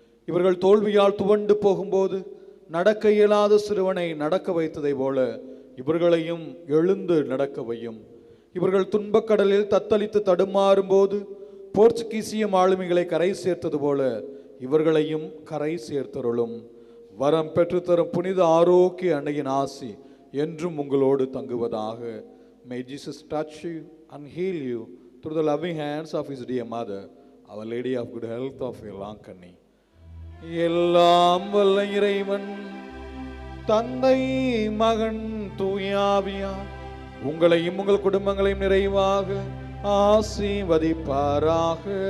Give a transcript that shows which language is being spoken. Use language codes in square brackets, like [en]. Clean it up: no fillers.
[ta] இவர்கள் தோல்வியால் துவண்டு போகும்போது நடக்க இயலாத சிறுவனை நடக்க வைத்ததை போல இவர்களையும் எழுந்து நடக்கவையும். இவர்கள் துன்பக்கடலில் தத்தளித்து தடுமாறும் போது போர்ச்சுகீசிய மாலுமிகளை கரை சேர்த்தது போல இவர்களையும் கரை சேர்த்தருளும். வரம் பெற்றுத்தரும் புனித ஆரோக்கிய அன்னையின் ஆசி என்றும் உங்களோடு தங்குவதாக. [en] May Jesus touch you and heal you through the loving hands of his dear mother, Our Lady of Good Health of Velankani. [ta] எல்லாம் வல்ல இறைவன் தந்தை மகன் தூயாவியார் உங்களையும் உங்கள் குடும்பங்களையும் நிறைவாக ஆசீர்வதிப்பாராக.